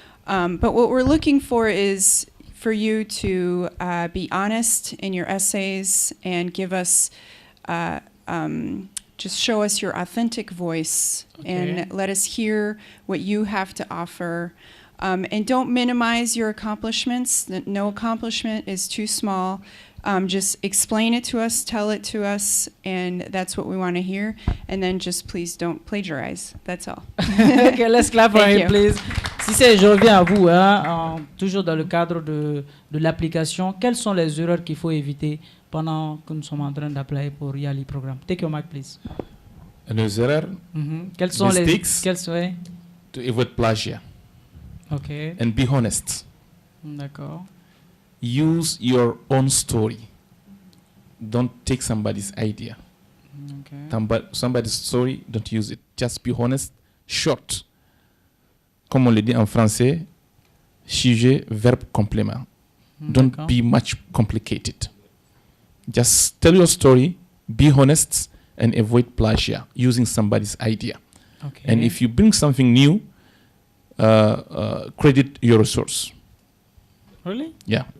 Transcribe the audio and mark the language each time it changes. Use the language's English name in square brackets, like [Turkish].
[English] But what we're looking for is for you to be honest in your essays and give us, just show us your authentic voice and let us hear what you have to offer. And don't minimize your accomplishments. No accomplishment is too small. Just explain it to us, tell it to us, and that's what we want to hear. And then just please don't plagiarize. That's all. Okay, let's clap for him, please. [French] je reviens à vous, toujours dans le cadre de l'application, quelles sont les erreurs qu'il faut éviter pendant que nous sommes en train d'appeler pour YALI programme? [English] Take your mic, please. [French] Les erreurs, quelles sont [English] mistakes, [French] les... [English] to avoid plagiat. Okay. And be honest. [French] D'accord. [English] Use your own story. Don't take somebody's idea. Okay. Somebody's story, don't use it. Just be honest, short. [French] Comme on le dit en français, sujet, verbe, complément. [English] Don't be much complicated. Just tell your story, be honest, and avoid plagiat, using somebody's idea. Okay. And if you bring something new, credit your source. Really? Yeah.